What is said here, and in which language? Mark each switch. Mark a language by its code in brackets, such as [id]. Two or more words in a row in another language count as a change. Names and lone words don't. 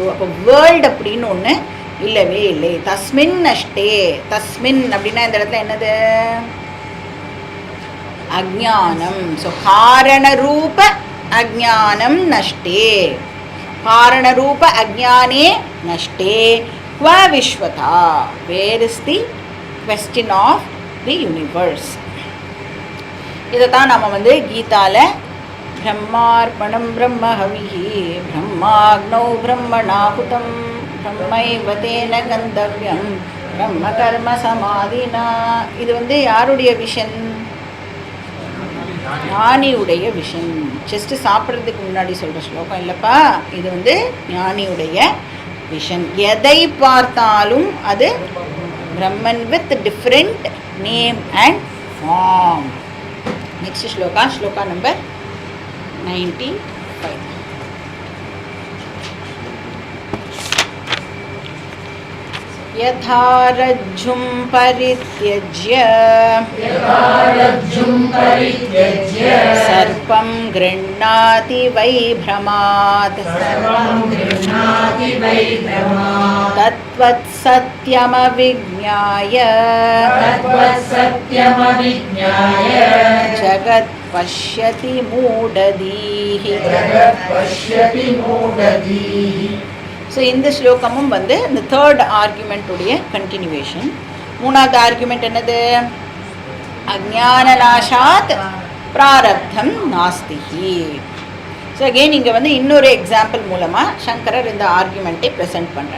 [ta] அப்போ வேர்ல்டு அப்படின்னு ஒன்று இல்லவே இல்லை. [sa] तस्मिन् नष्टे. [ta] தஸ்மின் அப்படின்னா இந்த இடத்துல என்னது? [sa] अज्ञानम्. so कारणरूप अज्ञानम् नष्टे. कारणरूप अज्ञाने नष्टे क्व विश्वता. [en] Where is the question of the universe. [ta] இதை தான் நம்ம வந்து கீதாவில் [sa] ब्रह्मार्पणं ब्रह्महविः ब्रह्माग्नौ ब्रह्मणाहुतम् ब्रह्मैव तेन गन्तव्यं ब्रह्म कर्म समाधिना. [ta] இது வந்து யாருடைய விஷன்? ஞானியுடைய விஷன். ஜஸ்ட் சாப்பிட்றதுக்கு முன்னாடி சொல்கிற ஸ்லோகம் இல்லைப்பா. இது வந்து ஞானியுடைய விஷன். எதை பார்த்தாலும் அது பிரம்மன் [en] with different name and form. Next sloka, sloka number 95. [sa] यथा रज्जुं परित्यज्य सर्पं गृह्णाति वै भ्रमात् तत्वत् सत्यमविज्ञाय जगत् पश्यति मूढधीः. [ta] ஸோ இந்த ஸ்லோகமும் வந்து இந்த [en] third argument's continuation. [ta] மூணாவது ஆர்குமெண்ட் என்னது? [sa] अज्ञाननाशात् प्रारब्धं नास्ति. [en] So again [ta] இங்கே வந்து இன்னொரு எக்ஸாம்பிள் மூலமாக சங்கரர் இந்த ஆர்குமெண்ட்டை ப்ரெசென்ட் பண்ணுறார்.